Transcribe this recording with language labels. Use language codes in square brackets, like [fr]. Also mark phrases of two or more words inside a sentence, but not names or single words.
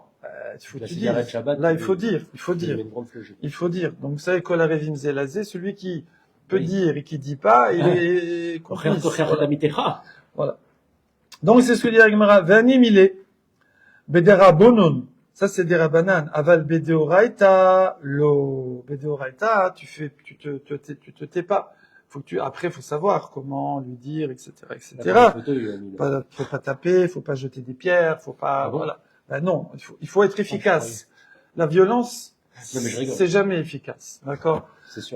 [fr] Il faut dire. Là, il faut dire. Donc, vous savez, [he] כל ערבים זהלזה, [fr] celui qui peut dire et qui dit pas, il est complice. Voilà. Donc, c'est ce que dit la Gemara. [he] והני מילי, בדרב בנן. [fr] Ça, c'est des Rabbanan. [he] אבל בדאורייתא, לא. [fr] Bedeoraita, tu te tais pas. Après, faut savoir comment lui dire, etc., etc. Faut pas taper, faut pas jeter des pierres, faut pas, voilà. Ben non, il faut être efficace. La violence, c'est jamais efficace. D'accord? C'est sûr.